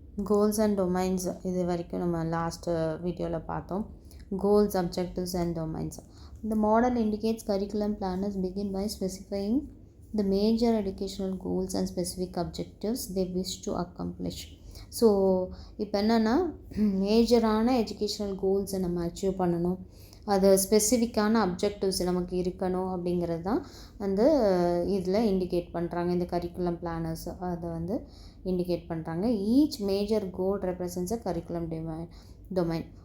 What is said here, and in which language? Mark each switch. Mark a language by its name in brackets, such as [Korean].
[Tamil] Goals and domains இது வரைக்கும் நம்ம லாஸ்ட் வீடியோவில் பார்த்தோம். [English] Goals, objectives and domains. The model indicates curriculum planners begin by specifying the major educational goals and specific objectives they wish to accomplish. [Tamil] So இப்போ என்னென்னா மேஜரான educational கோல்ஸை நம்ம achieve பண்ணணும், அது ஸ்பெசிஃபிக்கான அப்ஜெக்டிவ்ஸ் நமக்கு இருக்கணும் அப்படிங்கிறது தான் வந்து இதில் இண்டிகேட் பண்ணுறாங்க. இந்த கரிக்குலம் பிளானர்ஸ் அதை வந்து இண்டிகேட் பண்ணுறாங்க. [English] Each major goal represents a curriculum domain.